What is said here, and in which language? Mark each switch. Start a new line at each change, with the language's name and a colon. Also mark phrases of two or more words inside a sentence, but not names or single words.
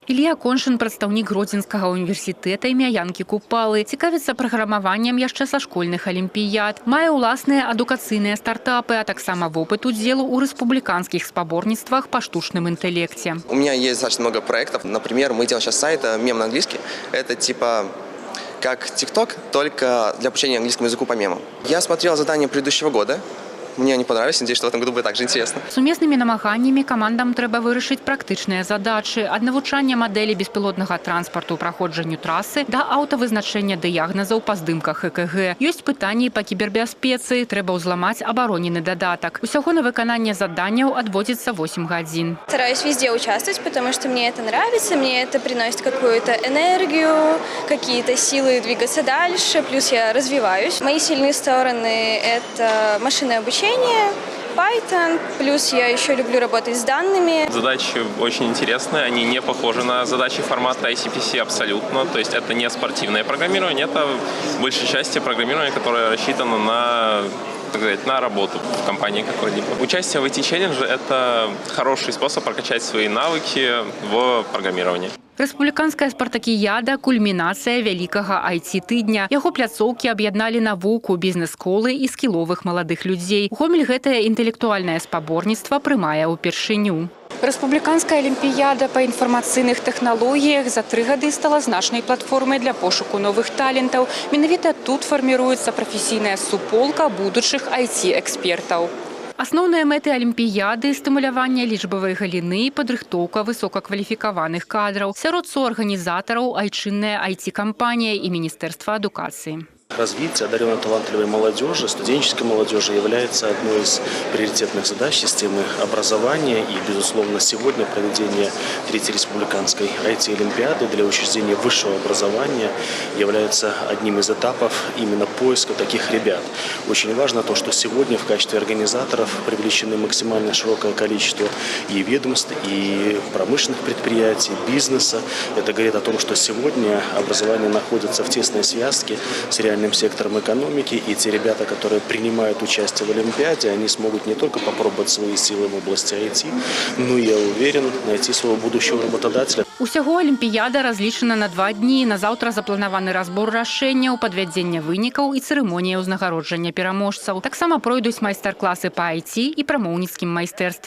Belarusian: Илья Коншин, прадстаўнік Гродзенскага універсітэта імя Янкі Купалы, цікавіцца праграмаваннем яшчэ са школьных алімпіяд. Мае ўласныя адукацыйныя стартапы, а таксама вопыт удзелу ў рэспубліканскіх спаборніцтвах па штучным интеллекте.
Russian: У меня есть достаточно много проектов. Например, мы делаем сейчас сайт «Мем на английский». Это типа как TikTok, только для обучения английскому языку по мемам. Я смотрел задания предыдущего года. Мне они понравились, надеюсь, что в этом году будет так же интересно.
Belarusian: Сумеснымі намаганнямі камандам трэба вырашыць практычныя задачы ад навучання мадэлі беспілотнага транспарту праходжанню трасы да аўтавызначэння дыягназаў па здымках ЭКГ. Ёсць пытанні па кібербяспецы, трэба ўзламаць абаронены дадатак. Усяго на выкананне заданняў адводзіцца 8 гадзін.
Russian: Стараюсь везде участвовать, потому что мне это нравится, мне это приносит какую-то энергию, какие-то силы двигаться дальше, плюс я развиваюсь. Мои сильные стороны – это машинное обучение, Python, плюс я еще люблю работать с данными. Задачи очень интересные, они не похожи на задачи формата ICPC абсолютно, то есть это не спортивное программирование, это в большей части программирование, которое рассчитано на работу в компании какой-либо. Участие в IT-челлендже – это хороший способ прокачать свои навыки в программировании.
Belarusian: Рэспубліканская спартакіяда – кульмінацыя вялікага IT-тыдня. Яго пляцоўкі аб'ядналі навуку, бізнес-колы і скіловых маладых людзей. Гомель гэтае інтэлектуальнае спаборніцтва прымае ўпершыню. Рэспубліканская алімпіяда па інфармацыйных тэхналогіях за 3 гады стала значнай платформай для пошуку новых талентаў. Менавіта тут фарміруецца прафесійная суполка будучых IT-экспертаў. Асноўныя мэты алімпіяды – стымуляванне лічбавай галіны і падрыхтоўка высокакваліфікаваных кадраў. Сярод суарганізатараў айчынная IT-кампанія і Міністэрства адукацыі.
Russian: Развитие одаренной талантливой молодежи, студенческой молодежи является одной из приоритетных задач системы образования. И, безусловно, сегодня проведение 3-й республиканской IT-олимпиады для учреждения высшего образования является одним из этапов именно поиска таких ребят. Очень важно то, что сегодня в качестве организаторов привлечены максимально широкое количество и ведомств, и промышленных предприятий, бизнеса. Это говорит о том, что сегодня образование находится в тесной связке с реальным сектором экономики, и те ребята, которые принимают участие в Олимпиаде, они смогут не только попробовать свои силы в области IT, но, я уверен, найти своего будущего работодателя.
Belarusian: Усяго алімпіяда разлічана на 2 дні. На заўтра запланаваны разбор рашэнняў, падвядзення вынікаў і цырымонія ўзнагароджання пераможцаў. Таксама пройдуць майстар-класы па IT і прамоўніцкім майстэрстве.